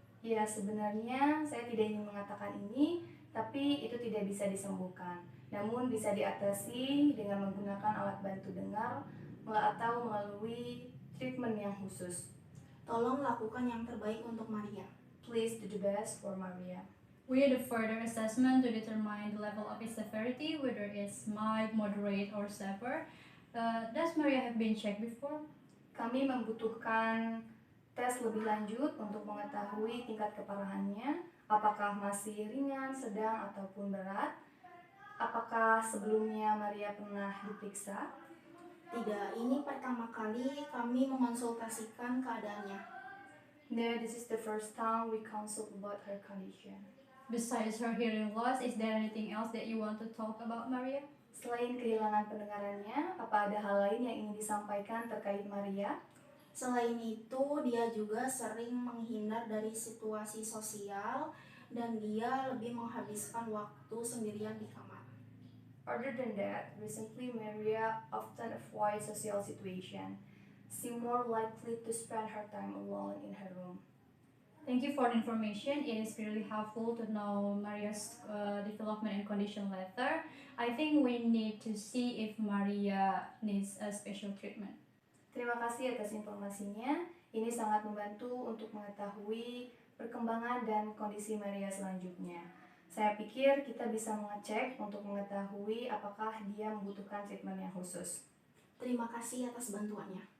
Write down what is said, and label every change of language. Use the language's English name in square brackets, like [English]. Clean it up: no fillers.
[Indonesian] Ya, sebenarnya saya tidak ingin mengatakan ini, tapi itu tidak bisa disembuhkan. Namun bisa diatasi dengan menggunakan alat bantu dengar atau melalui treatment yang khusus. Tolong lakukan yang terbaik untuk Maria. [English] Please do the best for Maria. We do further assessment to determine the level of its severity, whether it's mild, moderate, or severe. Does Maria have been checked before? [Indonesian] Kami membutuhkan tes lebih lanjut untuk mengetahui tingkat keparahannya, apakah masih ringan, sedang, ataupun berat. Apakah sebelumnya Maria pernah diperiksa? Tidak, ini pertama kali kami mengonsultasikan keadaannya. [English] No, this is the first time we consult about her condition. Besides her hearing loss, is there anything else that you want to talk about, Maria? [Indonesian] Selain kehilangan pendengarannya, apa ada hal lain yang ingin disampaikan terkait Maria? Selain itu, dia juga sering menghindar dari situasi sosial dan dia lebih menghabiskan waktu sendirian di kamar. [English] Other than that, recently Maria often avoids social situation. She more likely to spend her time alone in her room. Thank you for the information. It is really helpful to know Maria's development and condition later. I think we need to see if Maria needs a special treatment. [Indonesian] Terima kasih atas informasinya. Ini sangat membantu untuk mengetahui perkembangan dan kondisi Maria selanjutnya. Saya pikir kita bisa mengecek untuk mengetahui apakah dia membutuhkan treatment yang khusus. Terima kasih atas bantuannya.